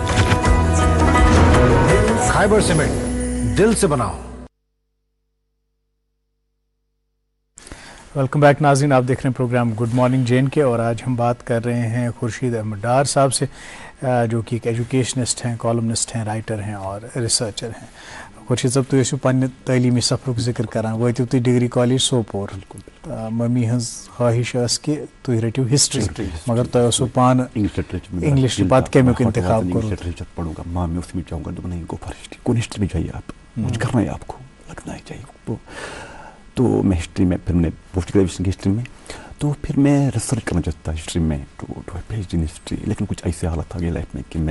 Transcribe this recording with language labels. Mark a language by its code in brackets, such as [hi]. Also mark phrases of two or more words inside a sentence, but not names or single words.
[hi] खाइबर सीमेंट, दिल से बनाओ। [en] welcome back [hi] नाज़रीन, आप देख रहे हैं प्रोग्राम गुड मॉर्निंग JNK, और आज हम बात कर रहे हैं खुर्शीद अहमद डार साहब से, जो कि एक एजुकेशनिस्ट हैं, कॉलमनिस्ट हैं, राइटर हैं और रिसर्चर हैं। [ks] खुर्शीद साहब, तुम ٲسِو पन्ने तैलीमी सफरुक जिक्र करान, वٲتِو तुम डिग्री कॉलेज सोपोर, मम्मी हंस ख्वाहिश ٲس कि तुम रटियो हिस्ट्री, मगर तुम ٲسِو पान इंग्लिश पत केमिक इंतखाब करो? [hi] लिटरेचर पढ़ूंगा, माँ मैं उसमें जाऊंगा, तो नहीं [en] go for history, [hi] कौन हिस्ट्री में जाइए आप, कुछ करना है आपको, लगना ही चाहिए। तो मैं हिस्ट्री में, फिर मैंने [en] post graduation [hi] की हिस्ट्री में, तो फिर मैं रिसर्च करना चाहता था हिस्ट्री में, तो [en] PhD in history, [hi] लेकिन कुछ ऐसे हालत आ गई लाइफ में कि मैं